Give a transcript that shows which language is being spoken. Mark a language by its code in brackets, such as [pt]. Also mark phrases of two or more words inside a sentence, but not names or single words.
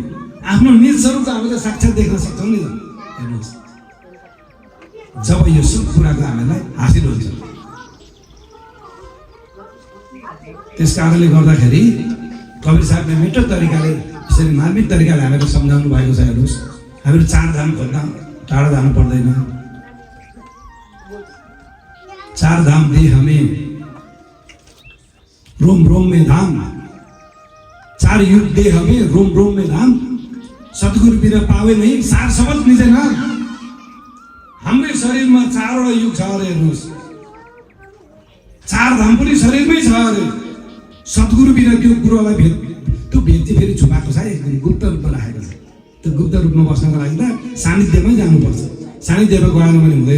[ne] आफ्नो निज स्वरूप त हामीले साक्षात देख्न सक्छौँ नि त। हेर्नुहोस् जब यो सब कुराको हामीलाई हासिल हुन्छ। त्यस कारणले गर्दाखेरि कबीर साहबले मिठो तरिकाले यसरी मार्मिक तरिकाले हामीलाई सम्झाउनु भएको छ। हेर्नुहोस् हामीहरू 4 धाम खोज्न टाढा जानु पर्दैन। [hi] 4 धाम देह हमें रोम रोम में धाम, 4 युग देह हमें रोम रोम में धाम, सद्गुरु बिना पावे नहीं सार शब्द निजे नाम। [ne] हाम्रै शरीरमा 4वटा युग छ अरे। हेर्नुहोस् 4 धाम पनि शरीरमै छ अरे। सद्गुरु बिना त्यो कुरोलाई त्यो भेद चाहिँ फेरि छुपाएको छ, एकदम गुप्त रूपमा राखेको छ। त्यो गुप्त रूपमा बस्नको लागि त सानिध्यमै जानुपर्छ, सानिध्यमा गएन भने हुँदैन।